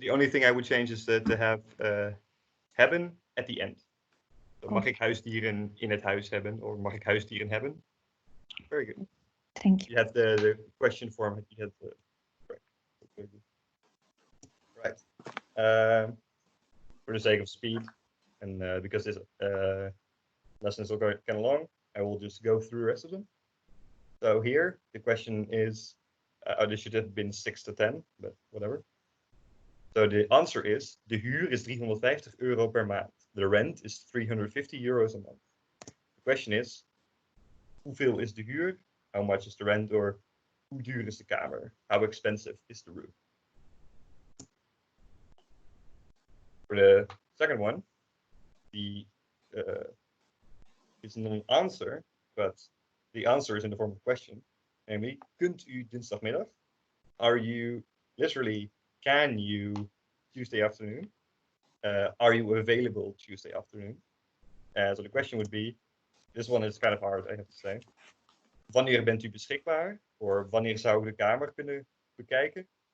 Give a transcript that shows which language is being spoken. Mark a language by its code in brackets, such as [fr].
[en] The only thing I would change is to have hebben at the end. [nl] So, mag [en] Okay. [nl] ik huisdieren in het huis hebben? Or mag ik huisdieren hebben? [en] Very good. Thank you. You had the question form. You had the right. For the sake of speed, and because this lesson is all kind of long, I will just go through the rest of them. So here, the question is, this should have been 6 to 10, but whatever. So the answer is, [nl] de huur is €350 per maand. [en] The rent is €350 a month. The question is, [nl] hoeveel is de huur? [en] How much is the rent? [nl] Or hoe duur is de kamer? [en] How expensive is the room? For the second one, it's not an answer, but the answer is in the form of a question. Namely, [nl] kunt u dinsdagmiddag? [en] Are you literally, can you Tuesday afternoon? Are you available Tuesday afternoon? So the question would be, this one is kind of hard, I have to say. [nl] Wanneer bent u beschikbaar? Or wanneer zou ik de kamer kunnen bekijken?